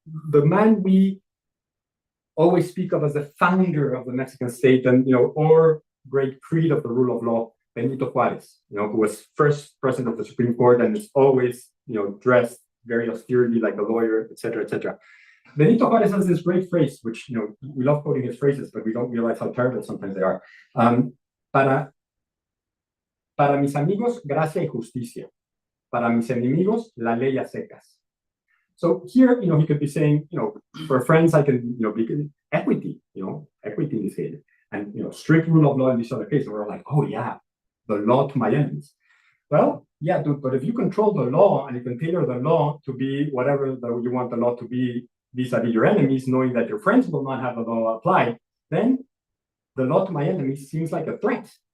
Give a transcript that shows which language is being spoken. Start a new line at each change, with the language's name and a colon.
English: The man we always speak of as the founder of the Mexican state, and, or great creed of the rule of law, Benito Juárez, who was first president of the Supreme Court and is always, dressed very austerely like a lawyer, et cetera, et cetera. Benito Juárez has this great phrase, which, we love quoting his phrases, but we don't realize how terrible sometimes they are.
Spanish: Para mis amigos, gracia y justicia. Para mis enemigos, la ley a secas.
English: So here, he could be saying, for friends, I can, be equity, equity in this case, and, strict rule of law in this other case. And we're like, oh yeah, the law to my enemies. Well, yeah, dude, but if you control the law and you can tailor the law to be whatever you want the law to be vis-a-vis your enemies, knowing that your friends will not have the law applied, then the law to my enemies seems like a threat.